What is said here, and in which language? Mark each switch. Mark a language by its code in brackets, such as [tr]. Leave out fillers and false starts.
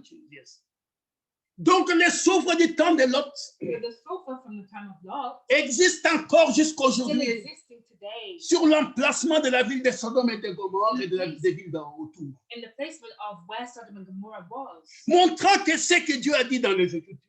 [fr] yes. Donc, les souffres du temps de Lot [en] So the sulfur from the time of Lot [fr] existent encore jusqu'à [en] still [fr] aujourd'hui [en] existing today [fr] sur l'emplacement de la ville de Sodome et de Gomorrhe et des villes autour, [en] in the placement of where Sodom and Gomorrah was, [fr] montrant que ce que Dieu a dit dans les Écritures